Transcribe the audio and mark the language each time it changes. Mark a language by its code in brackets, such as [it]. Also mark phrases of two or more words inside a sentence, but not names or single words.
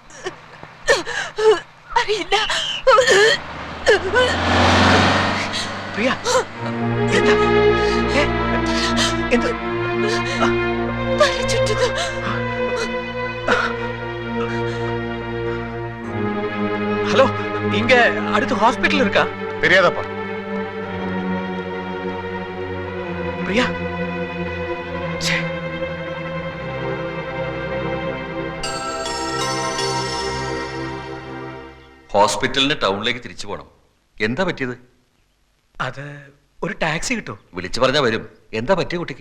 [ml] അറിയില്ല. പ്രിയ, എന്താ? എന്ത്? തല ചുറ്റുന്നു. [ta] ஹலோ, இங்க அடுத்து ஹாஸ்பிடல் இருக்கா? தெரியாதப்பா. பிரியா, [ml] ഹോസ്പിറ്റലിന് ടൗണിലേക്ക് തിരിച്ചു പോകണം. എന്താ പറ്റിയത്? അത് ഒരു ടാക്സി കിട്ടും. വിളിച്ചു പറഞ്ഞാ വരും. എന്താ പറ്റിയ കുട്ടിക്ക്?